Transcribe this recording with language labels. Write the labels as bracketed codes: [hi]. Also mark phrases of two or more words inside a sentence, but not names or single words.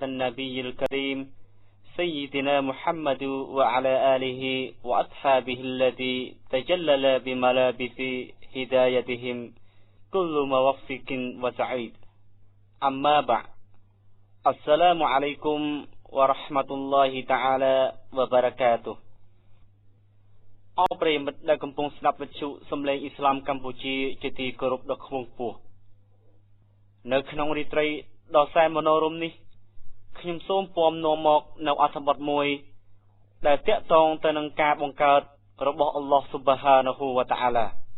[ar] النبي الكريم سيدنا محمد وعلى آله وأصحابه الذي تجلل بملابس هدايتهم كل موفق وسعيد أما بعد السلام عليكم ورحمة الله تعالى وبركاته [km] អរប្រិយមិត្តដែលកំពុងស្ដាប់វិទ្យុសំឡេងអ៊ីស្លាមកម្ពុជាជាទីគោរពដ៏ខ្ពង់ខ្ពស់នៅក្នុងរាត្រីដ៏សែនមនោរម្យនេះខ្ញុំសូមពំនាំមកនៅអត្ថបទមួយដែលតាក់ទងទៅនឹងការបង្កើតរបស់ [ar] الله سبحانه وتعالى